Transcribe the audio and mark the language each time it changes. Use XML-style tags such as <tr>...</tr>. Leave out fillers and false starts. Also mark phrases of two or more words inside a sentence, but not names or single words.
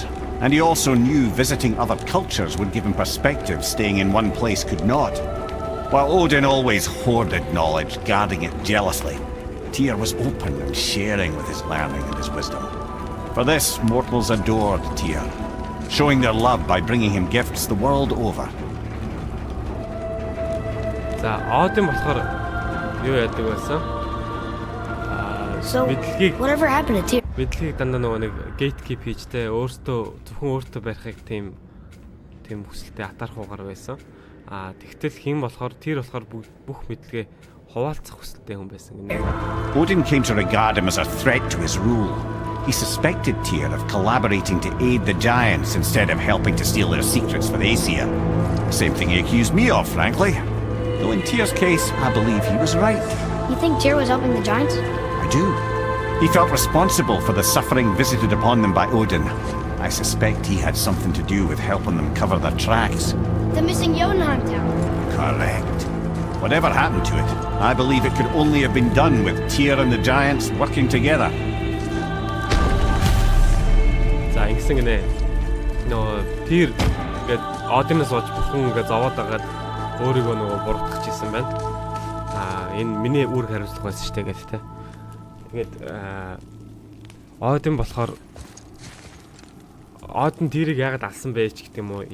<en>And he also knew visiting other cultures would give him perspective staying in one place could not. While Odin always hoarded knowledge, guarding it jealously, Tyr was open and sharing with his learning and his wisdom. For this, mortals adored Tyr, showing their love by bringing him gifts the world over.</en> <mn>За, Один болохоор юу яадаг байсан?</mn> <en>So, whatever happened to Tyr?</en> <mn>Мэдлэгийг дандаа нөгөө нэг gatekeep хийжтэй зөвхөн өөртөө барихыг тийм хүсэлтэй атархуугаар байсан. Тэгтэл хэн болохоор Tyr болохоор бүх мэдлэгээ хуваалцах хүсэлтэй хүн байсан гинэ.</mn> <en>Odin came to regard him as a threat to his rule. He suspected Tyr of collaborating to aid the giants instead of helping to steal their secrets for the Aesir. Same thing he accused me of, frankly. Though in Tyr's case, I believe he was right. You think Tyr was helping the giants? I do. He felt responsible for the suffering visited upon them by Odin. I suspect he had something to do with helping them cover their tracks. The missing Jotunheim tower. Correct. Whatever happened to it, I believe it could only have been done with Tyr and the giants working together.</en> <mn>За ингэсэн гинэ. Нөө тэр ингээд Одинос ууж бүхэн ингээд зовоод байгаад өөрийгөө нөгөө буруутгах гэсэн байна. Энэ миний үүрэг хариуцлага байсан шүү дээ гэдэг те. Тэгээд Один болохоор Один тэрийг яагаад алсан бэ ч гэдэг юм уу?</mn>